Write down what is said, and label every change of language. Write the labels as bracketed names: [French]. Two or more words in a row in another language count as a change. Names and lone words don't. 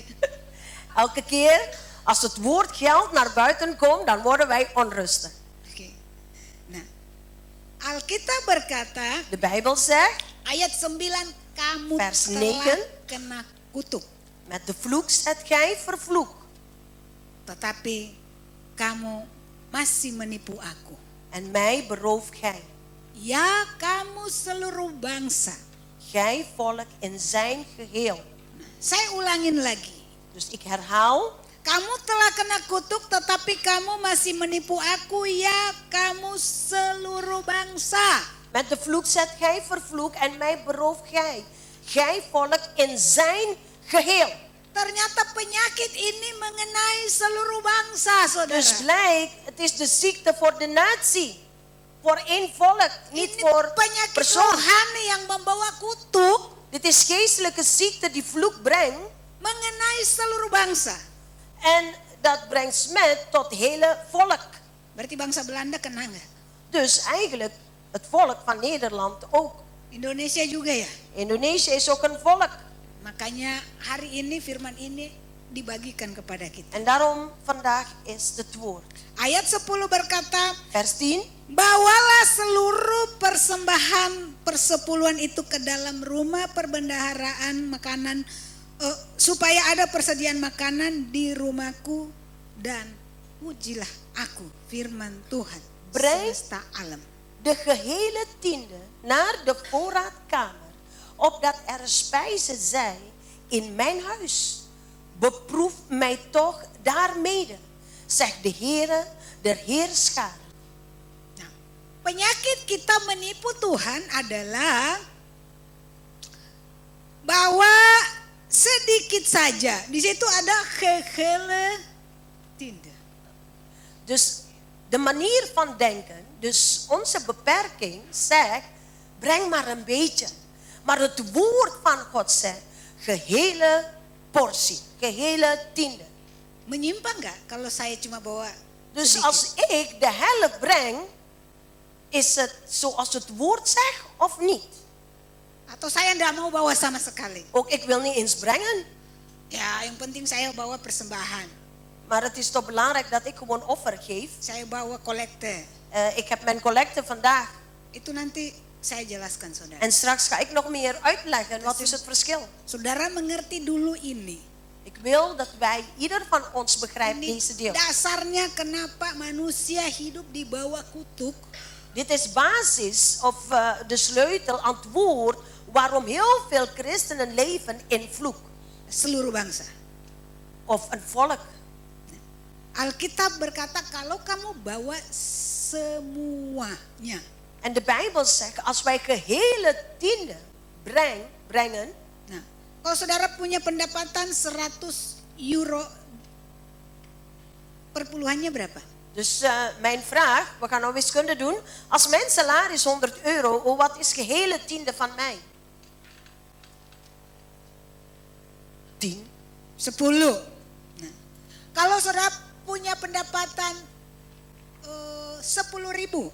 [Dutch] Elke keer als het woord geld naar buiten komt, dan worden wij onrustig. [Indonesian] Oke. Nah, Alkitab berkata [Dutch] De Bijbel zegt, [Indonesian] ayat 9 kamu [Dutch] Vers [Indonesian] telah [Dutch] 9. [Indonesian] kena kutuk, [Dutch] met de vloek zet gij vervloek. [Indonesian] tetapi kamu masih menipu aku. [Dutch] En mij berooft gij. [Indonesian] Ya kamu seluruh bangsa. [Dutch] Gij volk in zijn geheel. [Indonesian] Saya ulangin lagi. [Dutch] Dus ik herhaal. [Indonesian] Kamu telah kena kutuk tetapi kamu masih menipu aku, ya kamu seluruh bangsa. [Dutch] Met de vloek zet gij vervloek en mij berooft gij. Gij volk in zijn geheel. [Indonesian] Ternyata penyakit ini mengenai seluruh bangsa, saudara. [Dutch] Dus blijkt, het is de ziekte voor de natie. Voor één volk, niet [Indonesian] Ini [Dutch] voor [Indonesian] penyakit [Dutch] persoon. [Indonesian] rohani yang membawa kutuk [Dutch] Dit is geestelijke ziekte die vloek brengt. [Indonesian] mengenai seluruh bangsa. [Dutch] En dat brengt smet tot hele volk. [Indonesian] Berarti bangsa Belanda kena nggak? [Dutch] Dus eigenlijk het volk van Nederland ook. [Indonesian] Indonesia juga ya. [Dutch] Indonesië is ook een volk. [Indonesian] Makanya hari ini firman ini dibagikan kepada kita. [Dutch] En daarom vandaag is het woord. [Indonesian] Ayat 10 berkata, [Dutch] Vers 10. [Indonesian] bawalah seluruh persembahan persepuluhan itu ke dalam rumah perbendaharaan makanan, supaya ada persediaan makanan di rumahku, dan pujilah aku, firman Tuhan semesta alam. [Dutch] De gehele tiende naar de voorraadkamer, opdat er spijze zij in mijn huis. Beproef mij toch daarmede, zegt de Heere der Heerscharen. [Indonesian] Nah, penyakit kita menipu Tuhan adalah bahwa sedikit saja. Di situ ada [Dutch] gehele tiende. Dus de manier van denken, dus onze beperking zegt, breng maar een beetje. Maar het woord van God zegt, gehele portie, gehele tiende. [Indonesian] Menyimpang nggak kalau saya cuma bawa [Dutch] Dus [Indonesian] sedikit? [Dutch] als ik de helft breng, is het zoals het woord zegt of niet? [Indonesian] Atau saya nggak mau bawa sama sekali? [Dutch] Ook ik wil niet eens brengen, [Indonesian] Ya, yang penting saya bawa persembahan. [Dutch] maar het is toch belangrijk dat ik gewoon offer geef. [Indonesian] Saya bawa kolekte. [Dutch] Ik heb mijn collecte vandaag [Indonesian] Itu nanti saya jelaskan, saudara. [Dutch] en straks ga ik nog meer uitleggen wat is het verschil. [Indonesian] Saudara mengerti dulu ini. [Dutch] Ik wil dat wij, ieder van ons begrijpt [Indonesian] Ini [Dutch] deze deel. [Indonesian] dasarnya kenapa manusia hidup di bawah kutuk. [Dutch] Dit is basis of de sleutel aan het woord waarom heel veel christenen leven in vloek. [Indonesian] Seluruh bangsa. [Dutch] Of een volk. [Indonesian] Alkitab berkata kalau kamu bawa semuanya. [Dutch] En de Bijbel zegt, als wij gehele tiende brengen, [Indonesian] Nah, Kalau saudara punya pendapatan 100 euro, perpuluhannya berapa? [Dutch] Dus mijn vraag, we gaan nou wiskunde doen. Als mijn salaris 100 euro, wat is gehele tiende van mij? 10. 10. [Indonesian] Nah, kalau saudara punya pendapatan 10.000.